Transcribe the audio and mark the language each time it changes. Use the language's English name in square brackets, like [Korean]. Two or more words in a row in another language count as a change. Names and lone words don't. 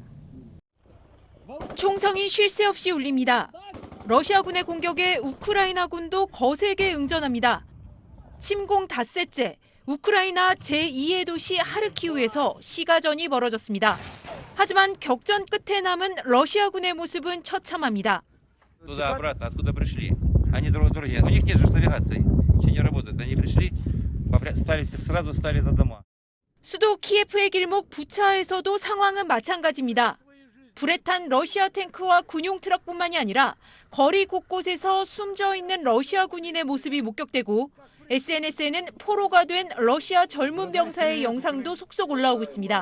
[Korean] 총성이 쉴 새 없이 울립니다. 러시아군의 공격에 우크라이나군도 거세게 응전합니다. 침공 닷새째 우크라이나 제2의 도시 하르키우에서 시가전이 벌어졌습니다. 하지만 격전 끝에 남은 러시아군의 모습은 처참합니다. [Russian] Туда-обратно, откуда пришли. Они друг другие. У них нет же навигации. не работают. Они пришли, сразу стали за дома. [Korean] 수도 키예프의 길목 부차에서도 상황은 마찬가지입니다. 불에 탄 러시아 탱크와 군용 트럭뿐만이 아니라 거리 곳곳에서 숨져 있는 러시아 군인의 모습이 목격되고 SNS에는 포로가 된 러시아 젊은 병사의 영상도 속속 올라오고 있습니다.